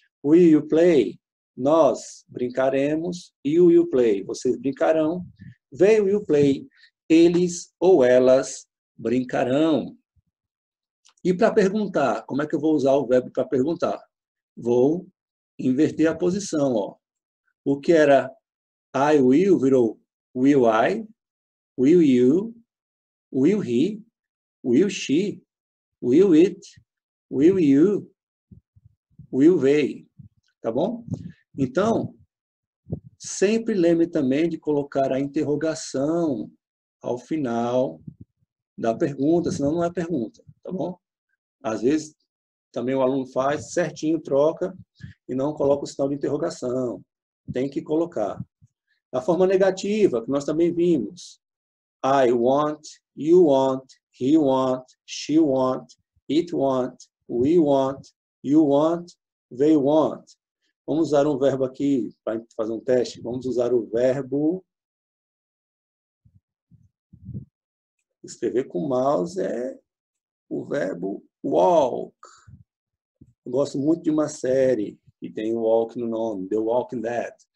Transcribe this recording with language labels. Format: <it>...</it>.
<en>Will you play?</en> <pt>Nós brincaremos.</pt> <en>You will play.</en> <pt>Vocês brincarão.</pt> <en>They will play.</en> <pt>Eles ou elas brincarão. E para perguntar, como é que eu vou usar o verbo para perguntar? Vou inverter a posição. Ó. O que era</pt> <en>I will</en> <pt>virou</pt> <en>will I, will you, will he, will she, will it, will you, will they.</en> <pt>Tá bom? Então, sempre lembre também de colocar a interrogação ao final da pergunta, senão não é pergunta, tá bom? Às vezes, também o aluno faz certinho, troca, e não coloca o sinal de interrogação. Tem que colocar. A forma negativa, que nós também vimos.</pt> <en>I want, you want, he want, she want, it want, we want, you want, they want.</en> <pt>Vamos usar um verbo aqui para fazer um teste. Vamos usar o verbo... Escrever com o mouse é o verbo walk. Eu gosto muito de uma série que tem walk no nome, The Walking Dead.</pt>